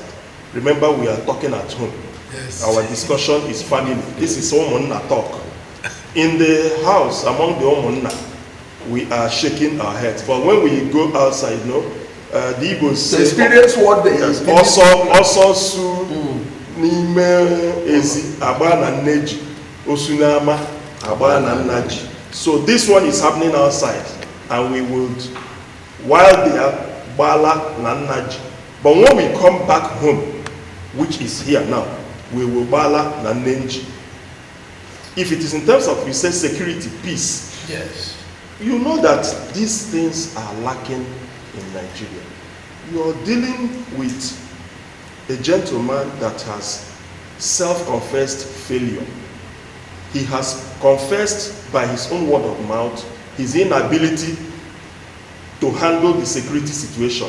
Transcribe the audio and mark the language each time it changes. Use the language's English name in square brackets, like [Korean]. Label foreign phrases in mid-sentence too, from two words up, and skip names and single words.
[English] Remember, we are talking at home. Yes. Our discussion is family. This is Omunna talk. In the house, among the Omunna, we are shaking our heads. But when we go outside, the Igbos say, experience what they [Igbo] also su n'ime ezi agba na nneji osunama agba na nnaji. [English] So this one is happening outside, and we would, while they are [Igbo] bala na nnaji. [English] But when we come back home, which is here now, we will [Igbo] bala na nneji. [English] If it is in terms of, you say, security, peace, yes, you know that these things are lacking in Nigeria. You're dealing with a gentleman that has self-confessed failure. He has confessed by his own word of mouth his inability to handle the security situation.